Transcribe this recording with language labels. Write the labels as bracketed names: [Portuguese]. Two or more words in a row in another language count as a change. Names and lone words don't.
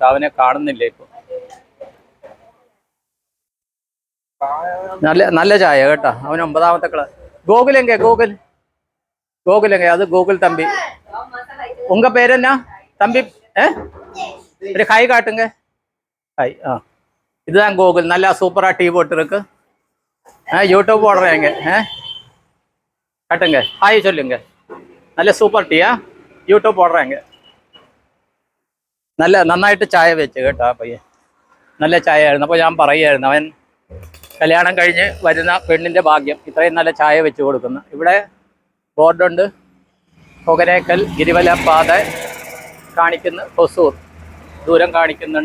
[Malayalam] അവനെ കാണുന്നില്ല ഇപ്പോൾ. നല്ല ചായ കേട്ടോ. അവൻ 9ാമത്തെ ക്ലാസ്. ഗോകുലെങ്ക അത് ഗോകുൽ തമ്പി. [Tamil] உங்க பேரென்னா தம்பி? ஒரு ஹாய் காட்டுங்க. ஹாய். இதுதான் கோகுல். நல்லா சூப்பராக டீ போட்டுருக்கு. யூடியூப் போடுறேங்க. காட்டுங்க, ஹாய் சொல்லுங்க. [Malayalam] നല്ല സൂപ്പർ ടീയാ, [Tamil] யூடியூப் போடுறாங்க. [Malayalam] നന്നായിട്ട് ചായ വെച്ച് കേട്ടോ ആ പയ്യൻ. നല്ല ചായ ആയിരുന്നു. അപ്പോൾ ഞാൻ പറയുമായിരുന്നു, അവൻ കല്യാണം കഴിഞ്ഞ് വരുന്ന പെണ്ണിൻ്റെ ഭാഗ്യം ഇത്രയും നല്ല ചായ വെച്ച് കൊടുക്കുന്നു. ഇവിടെ ബോർഡുണ്ട്, കൊകരേക്കൽ ഗിരിവല പാത കാണിക്കുന്നു, ഹൊസൂർ ദൂരം കാണിക്കുന്നുണ്ട്.